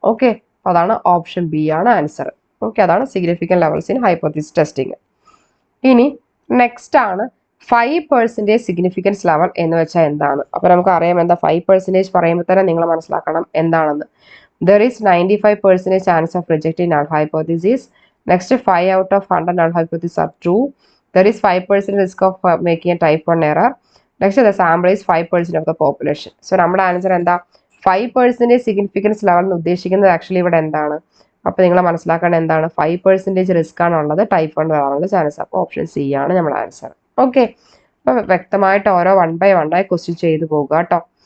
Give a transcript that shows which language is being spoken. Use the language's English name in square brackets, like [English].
[Malayalam] Okay, അതാണ് option B ആണ് answer. Okay, അതാണ് significant levels in hypothesis testing. ഇനി നെക്സ്റ്റ് ആണ് 5% സിഗ്നിഫിക്കൻസ് ലെവൽ എന്ന് വെച്ചാൽ എന്താണ്? അപ്പോൾ നമുക്ക് അറിയാം എന്താ 5% പറയുമ്പോൾ തന്നെ നിങ്ങൾ മനസ്സിലാക്കണം എന്താണെന്ന്. [English] There is 95% chance of rejecting null hypothesis. Next 5 out of 100 null hypotheses are true. There is 5% risk of making a type 1 error. Next, the sample is 5% of the population. [Malayalam] So നമ്മുടെ ആൻസർ എന്താ? 5% significance level എന്ന് ഉദ്ദേശിക്കുന്നത് actually ഇവിടെ എന്താണ്? അപ്പോൾ നിങ്ങൾ മനസ്സിലാക്കേണ്ട എന്താണ്? 5% റിസ്ക് ആണുള്ളത്, ടൈപ്പ് 1 വരാനുള്ള ചാൻസ്. അപ്പോൾ ഓപ്ഷൻ സി ആണ് നമ്മുടെ ആൻസർ. ഓക്കെ, അപ്പോൾ വ്യക്തമായിട്ട് ഓരോ 1 by 1 ആയി ക്വസ്റ്റ്യൻ ചെയ്തു പോകുക കേട്ടോ.